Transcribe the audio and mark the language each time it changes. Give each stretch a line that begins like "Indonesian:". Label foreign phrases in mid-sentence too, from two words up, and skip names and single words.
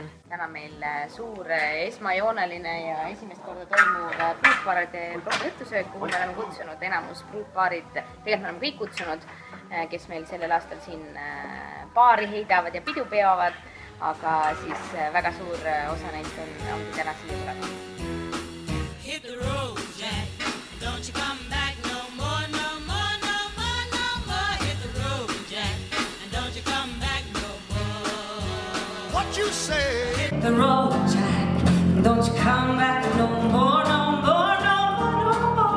Estonian: Täna meil suur esmajooneline ja esimest korda toimuv pruutpaaride õhtusöök, kuhu me oleme kutsunud enamus pruutpaarid, tegelikult me oleme kõik kutsunud, kes meil sellel aastal siin paari heidavad ja pidu peavad, aga siis väga suur osa neist ongi täna siia tulevad.
English: Hit the road, Jack, don't you come back no more, no more, no more, no more. Hit the road, Jack, and don't you come back no more. What you say? Hit the road, Jack, and don't you come back no more, no more, no more, no more.